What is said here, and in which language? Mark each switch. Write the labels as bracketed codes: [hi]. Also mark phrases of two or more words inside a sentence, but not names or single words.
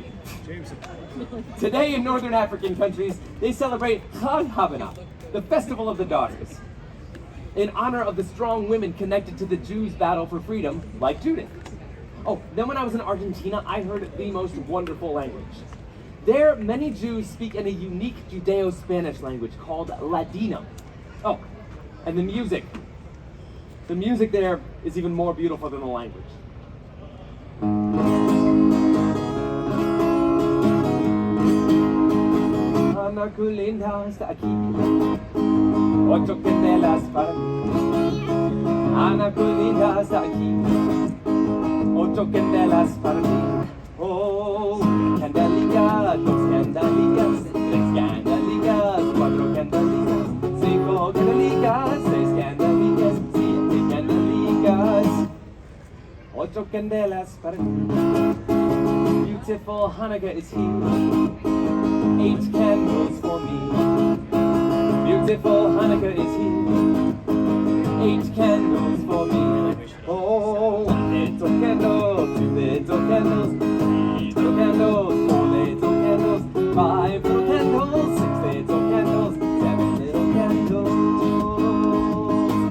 [en] Today in northern African countries, they celebrate Chag Hanukkah, the festival of the daughters, in honor of the strong women connected to the Jews' battle for freedom, like Judith. Oh, then when I was in Argentina, I heard the most wonderful language. There, many Jews speak in a unique Judeo-Spanish language called Ladino. Oh, and the music. The music there is even more beautiful than the language. [lad] Ana Culinda está aquí, 8 candelas para mí. Ana Culinda está aquí, 8 candelas para mí. Oh, candelica, 2 candelicas, 3 candelicas, 4 candelicas, 5 candelicas, 6 candelicas, 7 candelicas, 8 candelas para mí. [en] Beautiful Hanukkah is here. 8 candles for me. Beautiful Hanukkah is here. 8 candles for me. Oh, 1 little candle, 2 little candles, 3 little candles, 4 little candles, 5 little candles, 6 little candles, 7 little candles.